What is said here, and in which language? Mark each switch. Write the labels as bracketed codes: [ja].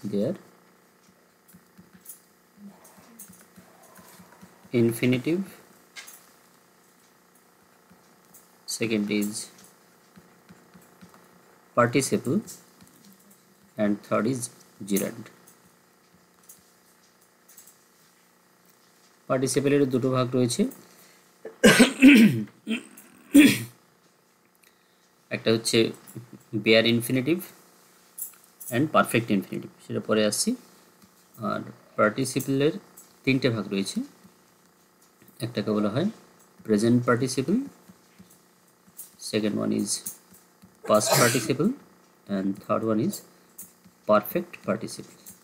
[en] They are infinitive, second is participle, and third is gerund. [bn] পার্টিসিপেলের দুটো ভাগ রয়েছে, একটা হচ্ছে bare infinitive and perfect infinitive, সেটা পরে আসছি। আর পার্টিসিপেলের তিনটে ভাগ রয়েছে, একটাকে বলা হয় present participle, [en] second one is past participle, and third one is perfect participle.